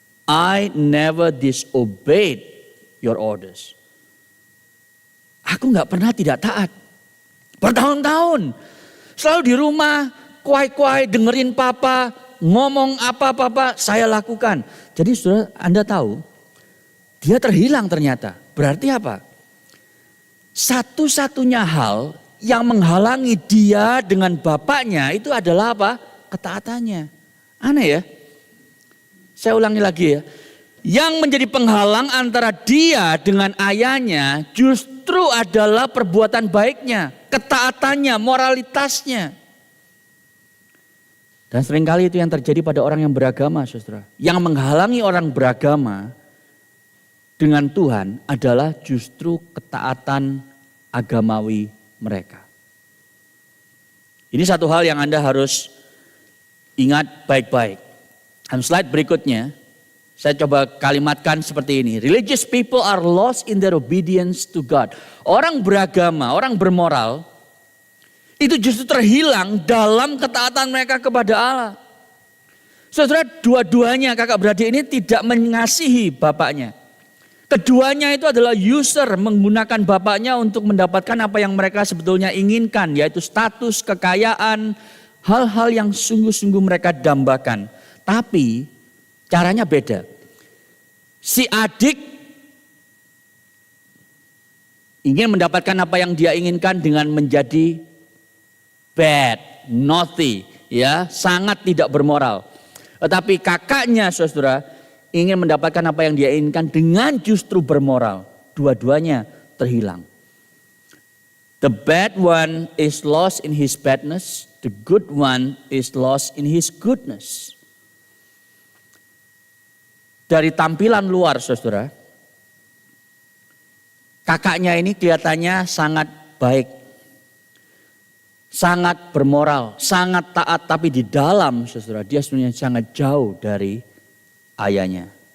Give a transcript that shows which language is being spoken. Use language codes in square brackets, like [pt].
[en] I never disobeyed your orders. [id] Aku gak pernah tidak taat. Bertahun-tahun. Selalu di rumah, kuai-kuai, dengerin papa, ngomong apa-apa saya lakukan. Jadi saudara, Anda tahu, dia terhilang ternyata. Berarti apa? Satu-satunya hal yang menghalangi dia dengan bapaknya itu adalah apa? Ketaatannya. Aneh ya? Saya ulangi lagi ya. Yang menjadi penghalang antara dia dengan ayahnya justru adalah perbuatan baiknya, ketaatannya, moralitasnya. Dan seringkali itu yang terjadi pada orang yang beragama, saudara. Yang menghalangi orang beragama dengan Tuhan adalah justru ketaatan agamawi mereka. Ini satu hal yang Anda harus ingat baik-baik. Dan slide berikutnya, saya coba kalimatkan seperti ini. [en] Religious people are lost in their obedience to God. [id] Orang beragama, orang bermoral, itu justru terhilang dalam ketaatan mereka kepada Allah. Saudara, dua-duanya kakak beradik ini tidak mengasihi bapaknya. Keduanya itu adalah user, menggunakan bapaknya untuk mendapatkan apa yang mereka sebetulnya inginkan, yaitu status, kekayaan, hal-hal yang sungguh-sungguh mereka dambakan. Tapi caranya beda. Si adik ingin mendapatkan apa yang dia inginkan dengan menjadi [en] bad, naughty, [id] ya, sangat tidak bermoral. Tetapi kakaknya, saudara, ingin mendapatkan apa yang dia inginkan dengan justru bermoral. Dua-duanya terhilang. [en] The bad one is lost in his badness. The good one is lost in his goodness. [id] Dari tampilan luar, saudara, kakaknya ini kelihatannya sangat baik. Sangat bermoral, sangat taat. Tapi di dalam, saudara, dia sebenarnya sangat jauh dari ayahnya.